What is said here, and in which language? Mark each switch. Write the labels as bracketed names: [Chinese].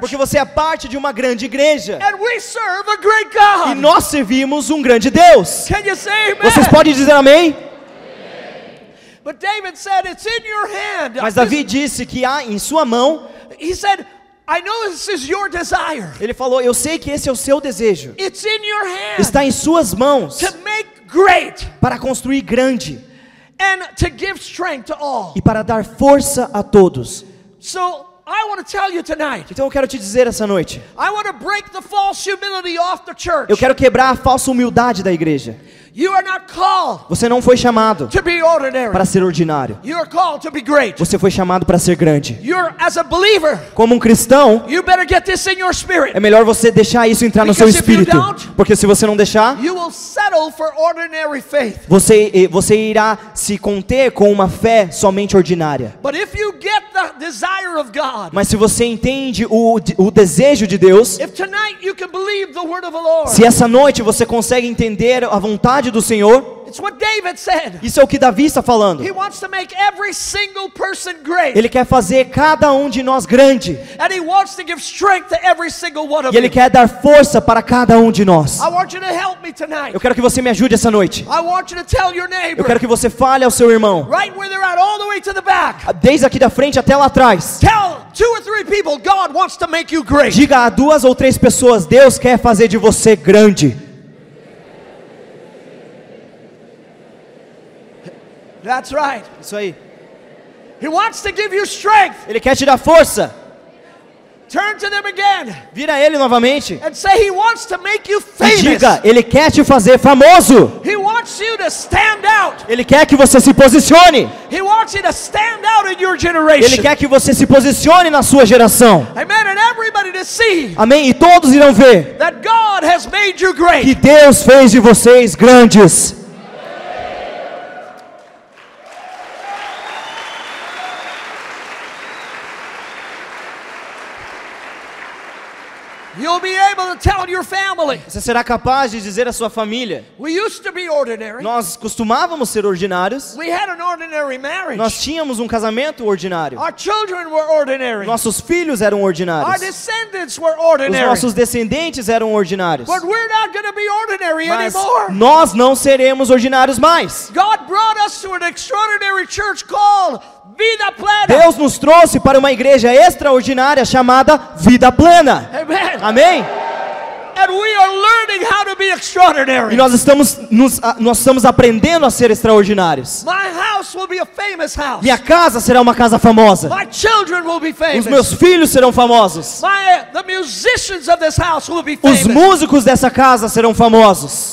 [Portuguese] Porque você é parte de uma grande igreja. [English] And we serve a great [Portuguese] E [English] God. [Portuguese] nós servimos um grande Deus. [English] Can you say amen? [Portuguese] Vocês podem dizer amém? [English] But David said, it's in your hand. [Portuguese] Mas Davi disse que há em sua mão. [English] He said, I know this is your desire. [Portuguese] Ele falou: eu sei que esse é o seu desejo. [English] It's in your hand [Portuguese] Está em suas mãos [English] to make great [Portuguese] para construir grande [English] and to give strength to all. [Portuguese] e para dar força a todos. [English] So I want to tell you tonight, [Portuguese] Então eu quero te dizer essa noite. [English] I want to break the false humility off the church. [Portuguese] Eu quero quebrar a falsa humildade da igreja. [English] You are not called [Portuguese] Você não foi chamado [English] to be ordinary. [Portuguese] para ser ordinário. [English] You are called to be great. [Portuguese] Você foi chamado para ser grande. [English] You're, as a believer, [Portuguese] Como um cristão, [English] you better get this in your spirit. [Portuguese] é melhor você deixar isso entrar no seu [English] Because if you [Portuguese] espírito. [English] don't, [Portuguese] Porque se você não deixar, [English] You will settle for ordinary faith. [Portuguese] você irá se conter com uma fé somente ordinária. [English] But if you get the desire of God, [Portuguese] Mas se você entende o desejo de Deus, [English] if tonight you can believe the word of the Lord, [Portuguese] se essa noite você consegue entender a vontade do Senhor, [English] it's what David said. [Portuguese] isso é o que Davi está falando. [English] He wants to make every single person great. [Portuguese] Ele quer fazer cada um de nós grande. [English] And he wants to give strength to every single one of [Portuguese] E Ele [English] you. [Portuguese] quer dar força para cada um de nós. [English] I want you to help me tonight. [Portuguese] Eu quero que você me ajude essa noite. [English] I want you to tell your [Portuguese] Eu [English] neighbor, [Portuguese] quero que você fale ao seu irmão, [English] right where they're at, all the way to the back. [Portuguese] desde aqui da frente até lá atrás. [English] Tell 2 or 3 people, God wants to make you great. [Portuguese] Diga a 2 ou 3 pessoas: Deus quer fazer de você grande. [English] That's right. [Portuguese] Isso aí. [English] He wants to give you strength. [Portuguese] Ele quer te dar força. [English] Turn to them again [Portuguese] Vira ele novamente [English] and say he wants to make you [Portuguese] e [English] famous. [Portuguese] diga: Ele quer te fazer famoso. [English] He wants you to stand out. [Portuguese] Ele quer que você se posicione. [English] He wants you to stand out in your [Portuguese] Ele [English] generation. [Portuguese] quer que você se posicione na sua geração. [English] Amen. And everybody to see [Portuguese] Amém? E todos irão ver [English] that God has made you [Portuguese] que [English] great. [Portuguese] Deus fez de vocês grandes. [English] You'll be able to tell your family, [Portuguese] Você será capaz de dizer à sua família: [English] we used to be ordinary. [Portuguese] nós costumávamos ser ordinários. [English] We had an ordinary marriage. [Portuguese] Nós tínhamos um casamento ordinário. [English] Our children were ordinary. [Portuguese] Nossos filhos eram [English] Our [Portuguese] ordinários. [English] descendants were [Portuguese] Os [English] ordinary. [Portuguese] nossos descendentes eram ordinários. [English] But we're not going to be ordinary [Portuguese] Mas [English] anymore. [Portuguese] nós não seremos ordinários mais. [English] God brought us to an extraordinary church called Vida Plena. [Portuguese] Deus nos trouxe para uma igreja extraordinária chamada Vida Plena. [English] Amen. [Portuguese] Amém? [English] And we are learning how to be [Portuguese] E [English] extraordinary. [Portuguese] nós estamos aprendendo a ser extraordinários. [English] My house will be a famous house. [Portuguese] Minha casa será uma casa famosa. [English] My children will be famous. [Portuguese] Os meus filhos serão famosos. [English] The musicians of this house will be [Portuguese] Os [English] famous. [Portuguese] músicos dessa casa serão famosos.